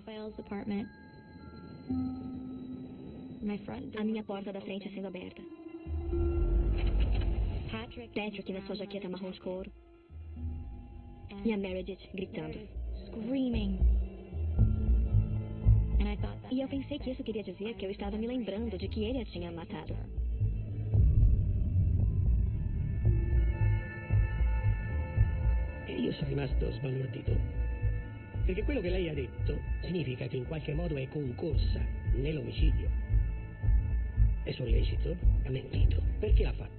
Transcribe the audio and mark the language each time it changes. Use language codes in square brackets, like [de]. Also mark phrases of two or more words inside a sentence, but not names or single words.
[pt] A minha porta da frente sendo aberta. Patrick na sua jaqueta marrom de couro. E a Meredith gritando. E eu pensei que isso queria dizer que eu estava me lembrando de que ele a tinha matado. [it] E io sono rimasto sbalordito, perché quello che lei ha detto significa che in qualche modo è concorsa nell'omicidio. È sollecito, ha mentito, perché l'ha fatto?